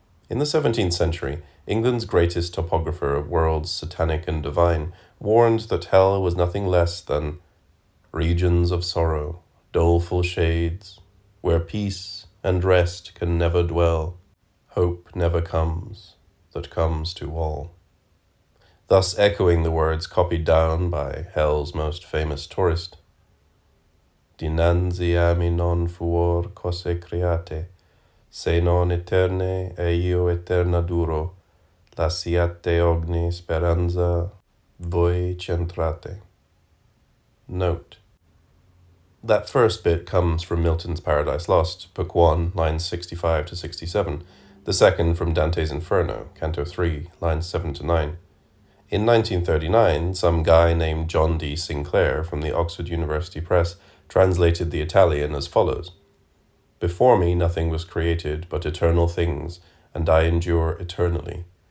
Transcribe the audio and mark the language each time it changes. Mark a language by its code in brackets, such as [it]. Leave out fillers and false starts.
[en] In the 17th century, England's greatest topographer of worlds satanic and divine warned that hell was nothing less than regions of sorrow, doleful shades, where peace and rest can never dwell, hope never comes, that comes to all. Thus echoing the words copied down by hell's most famous tourist. [it] Dinanzi a me non fuor cose create, se non eterne e io eterna duro, lasciate ogni speranza voi centrate. [en] Note: that first bit comes from Milton's Paradise Lost, Book 1, lines 65 to 67, the second from Dante's Inferno, Canto 3, lines 7 to 9. In 1939, some guy named John D. Sinclair from the Oxford University Press translated the Italian as follows: "Before me nothing was created but eternal things, and I endure eternally.